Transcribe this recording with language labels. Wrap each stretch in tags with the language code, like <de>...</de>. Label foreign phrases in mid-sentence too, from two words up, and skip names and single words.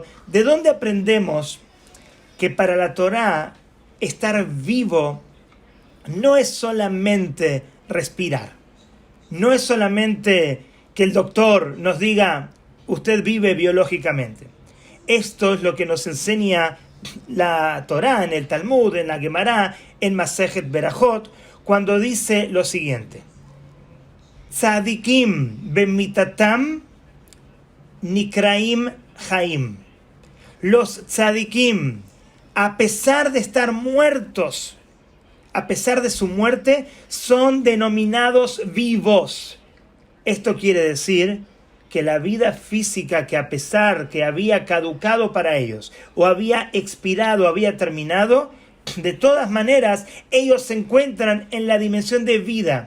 <es>¿De dónde aprendemos que para la Torá estar vivo no es solamente respirar? No es solamente que el doctor nos diga, usted vive biológicamente. Esto es lo que nos enseña la Torá en el Talmud, en la Gemara, en Masejet Berajot, cuando dice lo siguiente:</es> <he>צדיקים במיתתם נקראים חיים.</he> <es>Los tzadikim, a pesar de estar muertos, a pesar de su muerte, son denominados vivos. Esto quiere decir que la vida física, que a pesar que había caducado para ellos, o había expirado, había terminado, de todas maneras, ellos se encuentran en la dimensión de vida.</es>